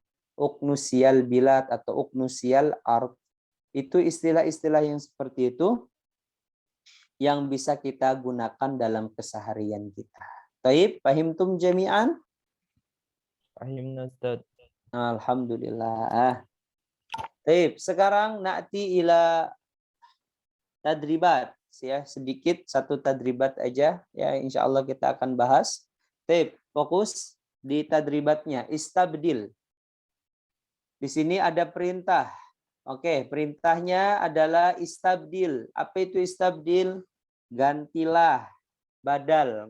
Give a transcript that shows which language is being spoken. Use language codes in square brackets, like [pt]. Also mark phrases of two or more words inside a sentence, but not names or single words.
[ar] اكنسي البلاد [id] atau [ar] اكنسي الأرض [id] Itu istilah-istilah yang seperti itu yang bisa kita gunakan dalam keseharian kita. [ar] طيب، فهمتم جميعا? فهمنا أستاذ. الحمد لله. طيب, sekarang نأتي إلى تدريبات. [id] Ya, sedikit satu tadribat aja. Ya, [ar] إن شاء الله [id] kita akan bahas. Taib, fokus di tadribatnya. Istabdil. Di sini ada perintah. Oke, perintahnya adalah istabdil. Apa itu istabdil? Gantilah. Badal.